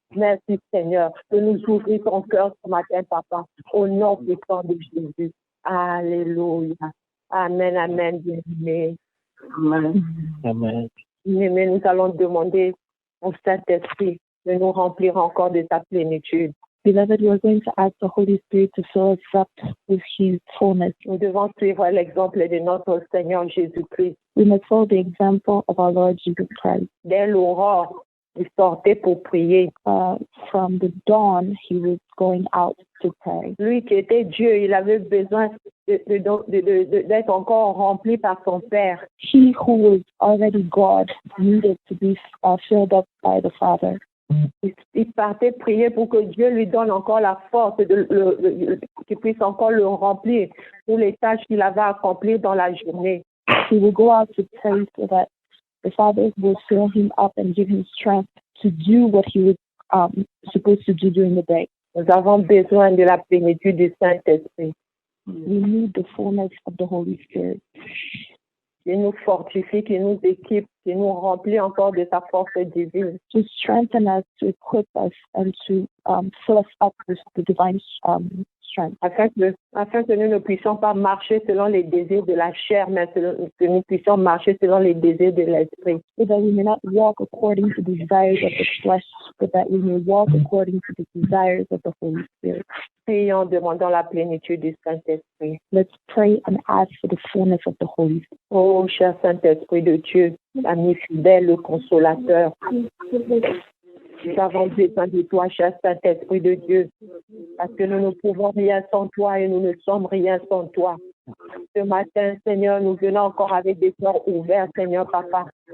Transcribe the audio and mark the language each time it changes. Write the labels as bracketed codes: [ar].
[fr] Merci, Seigneur, de nous ouvrir ton cœur ce matin, Papa. Au nom puissant de Jésus. Alléluia. Amen, amen, bien-aimé. Amen. Amen. Mais nous allons demander au Saint-Esprit de nous remplir encore de sa plénitude. [en] Beloved, we are going to ask the Holy Spirit to fill us up with His fullness. [fr] Nous devons suivre l'exemple de notre Seigneur Jésus-Christ. [en] We must follow the example of our Lord Jesus Christ. [fr] Dès l'aurore, il sortait pour prier. [en] From the dawn, he was going out to pray. [fr] Lui qui était Dieu, il avait besoin d'être encore rempli par son Père. [en] He who was already God needed to be filled up by the Father. [fr] Il partait prier pour que Dieu lui donne encore la force qu'il puisse encore le remplir pour les tâches qu'il avait à accomplir dans la journée. [en] He will go out to pray so that the Father will fill him up and give him strength to do what he was supposed to do during the day. [fr] Nous avons besoin de la plénitude du Saint-Esprit. [en] We need the fullness of the Holy Spirit. [fr] Qui nous fortifie, qui nous équipe, qui nous remplit encore de sa force divine. [en] To strengthen us, to equip us, and to fill us up with the divine strength. [fr] Afin que nous ne puissions pas marcher selon les désirs de la chair, mais que nous puissions marcher selon les désirs de l'esprit. [en] So that we may not walk according to the desires of the flesh, but that we may walk according to the desires of the Holy Spirit. [fr] Prions, demandons la plénitude du Saint-Esprit. [en] Let's pray and ask for the fullness of the Holy Spirit. [fr] Oh, cher Saint-Esprit de Dieu, ami fidèle, le consolateur. Nous avons besoin de toi, cher Saint-Esprit de Dieu, parce que nous ne pouvons rien sans toi et nous ne sommes rien sans toi. Ce matin, Seigneur, nous venons encore avec des cœurs ouverts, Seigneur, Papa.